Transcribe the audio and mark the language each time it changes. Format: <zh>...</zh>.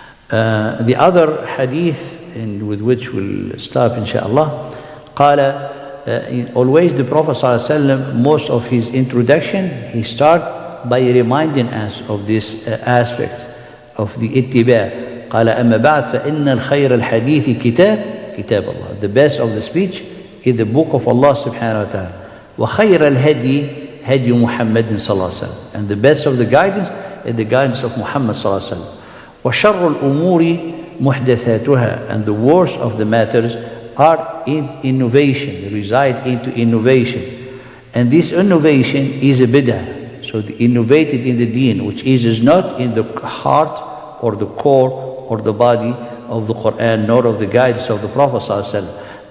<en>The other hadith, with which we'll stop inshaAllah, always the Prophet ﷺ, most of his introduction, he starts by reminding us of this aspect of the ittiba'.</en> <ar>قال أما بعد فإن الخير الحديث كتاب الله.</ar> <en>The best of the speech is the book of Allah subhanahu wa ta'ala.</en> <ar>وخير الهدي هدي محمد صلى الله عليه وسلم.</ar> <en>And the best of the guidance is the guidance of Muhammad صلى الله عليه وسلم.</en> <ar>وشر الأمور محدثاتها.</ar> <en>And the worst of the matters are in innovation, reside into innovation. And this innovation is a bid'ah. So the innovated in the deen, which is not in the heart or the core or the body of the Quran, nor of the guidance of the Prophet ﷺ.</en>